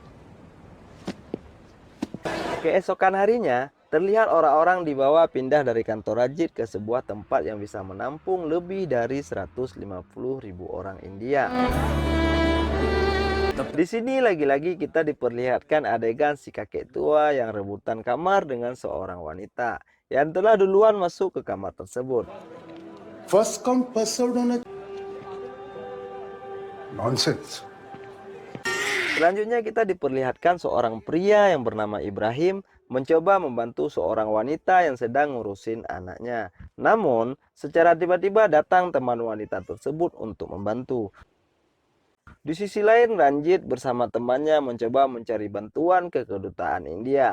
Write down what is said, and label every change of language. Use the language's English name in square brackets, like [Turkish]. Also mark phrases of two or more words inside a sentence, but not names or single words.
[Indonesian] Keesokan harinya, terlihat orang-orang dibawa pindah dari kantor Ranjit ke sebuah tempat yang bisa menampung lebih dari 150.000 orang India. Di sini lagi-lagi kita diperlihatkan adegan si kakek tua yang rebutan kamar dengan seorang wanita yang telah duluan masuk ke kamar tersebut. [English] first come first served होना नॉनसेंस [Indonesian] Selanjutnya kita diperlihatkan seorang pria yang bernama Ibrahim mencoba membantu seorang wanita yang sedang ngurusin anaknya. Namun, secara tiba-tiba datang teman wanita tersebut untuk membantu. Di sisi lain, Ranjit bersama temannya mencoba mencari bantuan ke kedutaan India.